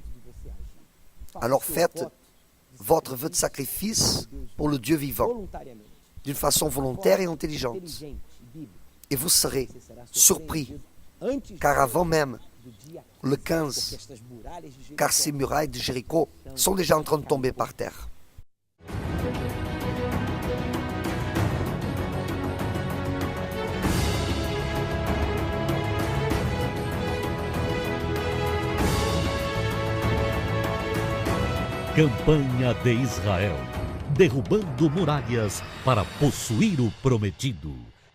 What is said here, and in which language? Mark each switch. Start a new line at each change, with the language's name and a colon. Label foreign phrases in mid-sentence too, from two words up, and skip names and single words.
French: Alors faites votre vœu de sacrifice pour le Dieu vivant, d'une façon volontaire et intelligente. Et vous serez surpris, car avant même le 15, car ces murailles de Jéricho sont déjà en train de tomber par terre.
Portuguese: Campanha de Israel, derrubando muralhas para possuir o prometido.